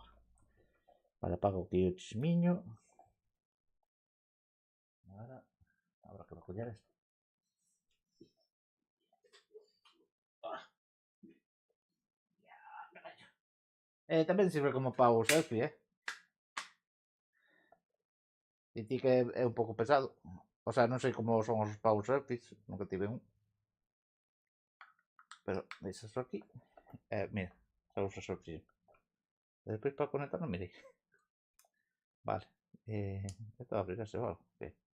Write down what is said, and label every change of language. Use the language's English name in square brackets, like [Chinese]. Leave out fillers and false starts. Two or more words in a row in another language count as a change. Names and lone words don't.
[Spanish] Vale, apago aquí el chismiño. Ahora habrá que recoger esto. También sirve como [English] power selfie, [Galician] Y ti que é un pouco pesado. [Spanish] O sea, [Galician] non sei como son os [English] power selfies, [Galician] nunca tive un. Pero deixas aquí. Mira, xa uso selfie. E despois para conectar non mirei. [Spanish] Vale. Esto abrirase o algo. ¿Qué?